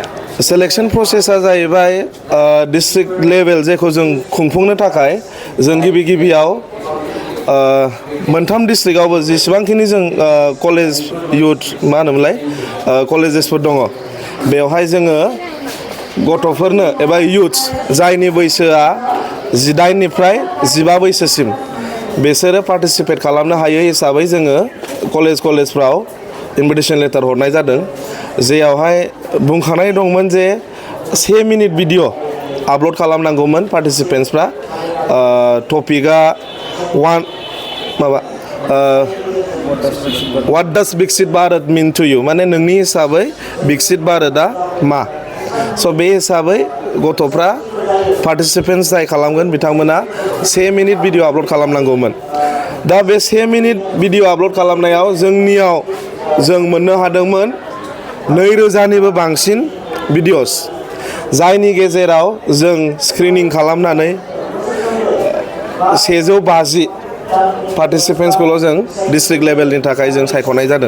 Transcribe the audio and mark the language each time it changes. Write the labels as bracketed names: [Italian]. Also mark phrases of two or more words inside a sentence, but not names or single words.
[English] selection process [Bodo] जाहैबाय [English] district level [Bodo] जेखौ जों खुंफुंनो थाखाय जों गिबियाव मोनथाम डिस्ट्रिक्टआवबो जेसेबांखिनि जों [English] college youth [Bodo] मा होनोमोनलाय कलेजेसफोर दङ बेवहाय जोङो गथ'फोरनो एबा यूथ्स जायनि बैसोआ 18 निफ्राय 12 बैसोसिम बिसोरो पार्टिसिपेट खालामनो हायो हिसाबै जोङो कलेजफ्राव [English] invitation letter [Bodo] हरनाय जादों। जेयावहाय बुंखानाय दंमोन जे 1 [English] minute video upload [Bodo] खालामनांगौमोन पार्टिसिपेन्ट्सफ्रा। टपिकआ [English] what does Viksit Bharat mean to you [Bodo] माने नोंनि हिसाबै विकसित भारतआ मा। बे हिसाबै गथ'फ्रा पार्टिसिपेन्ट्स जाय खालामगोन बिथांमोना 1 [English] minute video upload [Bodo] खालामनांगौमोन। दा बे 1 [English] minute video upload [Bodo] खालामनायाव जोंनियाव जों मोननो हादोंमोन 2000निबो बांसिन भिडिअस, जायनि गेजेराव जों स्क्रिनिं खालामनानै 150 पार्टिसिपेन्ट्सखौल' जों [English] district level [Bodo] थाखाय जों सायख'नाय जादों।